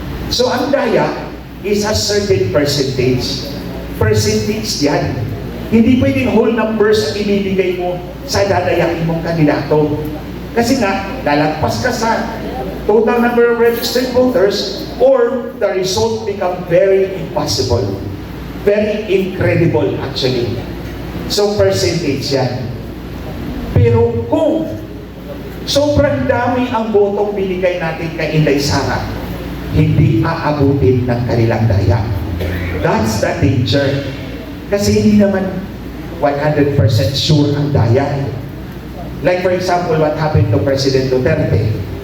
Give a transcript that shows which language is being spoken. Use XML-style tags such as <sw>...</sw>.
<tl>So, ang daya is a certain percentage. Percentage yan. Hindi pwedeng whole numbers ang ibibigay mo sa dadayakin mong kandidato. Kasi nga, lalagpas ka sa</tl> <en>total number of registered voters or the result become very impossible. Very incredible actually.</en> <tl>So, percentage yan. Pero kung sobrang dami ang botong binigay natin kay Inday Sara, hindi aabutin ng kanilang daya.</tl> <en>That's the danger.</en> <tl>Kasi hindi naman 100% sure ang daya.</tl> <en>Like for example, what happened to President Duterte.</en>